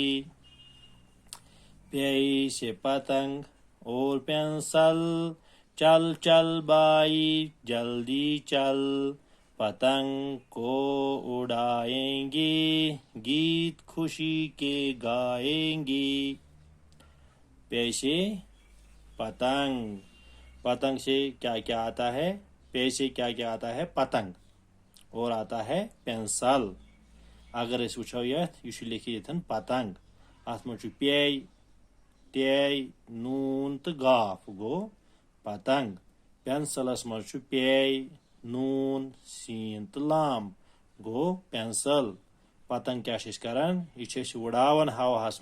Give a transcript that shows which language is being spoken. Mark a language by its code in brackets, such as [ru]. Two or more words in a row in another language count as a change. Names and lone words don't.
[ur] پیٚیہِ سے پتنگ اور پٮ۪نسَل چل چل بائی جلدی چل پتنگ کو اڑائیں گے گیت خوشی کے گائیں گے پیٚیہِ سے پتنگ پتنگ سے کیا کیا آتا ہے پیٚیہِ سے کیا آتا ہے پتنگ اور آتا ہے پینسل اگر [ks] أسۍ وٕچھو یتھ یہِ چھُ لیکھِتھ ییٚتھن پتنگ اتھ منٛز چھُ پیٚے ٹے نوٗن تہٕ گاف گوٚو پتنگ پینسلس منٛز چھُ پیٚے نوٗن سیٖن تہٕ لام گوٚو پینسل پتنگ کیاہ چھِ أسۍ کران یہِ چھِ أسۍ وُڑاوان ہواہس